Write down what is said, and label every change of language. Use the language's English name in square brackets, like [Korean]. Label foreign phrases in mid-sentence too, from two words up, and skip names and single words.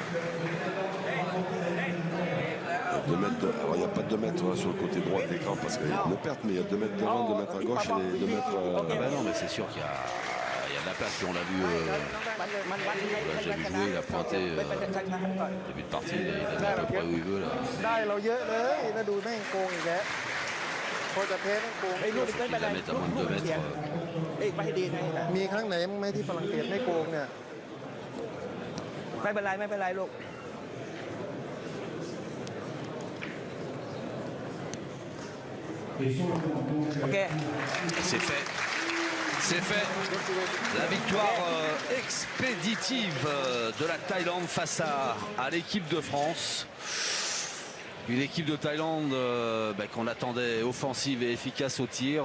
[French] Alors, il n'y a pas de 2 mètres sur le côté droit de l'écran parce qu'il y a une perte, mais il y a 2 mètres devant, 2 mètres à gauche et 2 mètres. Ah bah non, mais c'est sûr qu'il y a de la place. Puis on l'a vu, on l'a déjà vu jouer, il a pointé début de partie, il a mis à peu près où il veut là. [Thai] ได้เราเยอะเลยแล้วดูแม่งโกงอีกแล้วพอจะแพ้แม่งโกง ไอ้ยลูกไม่เป็นไร [French] Il la met à moins de 2 mètres. [Thai] เอ้ยไปให้ดีนะ มีครั้งไหนมั้งไหมที่ฝรั่งเศสไม่โกงเนี่ย ไม่เป็นไรไม่เป็นไรลูก โอเค [French] C'est fait. C'est fait. La victoire expéditive de la Thaïlande face à l'équipe de France. Une équipe de Thaïlande qu'on attendait offensive et efficace au tir.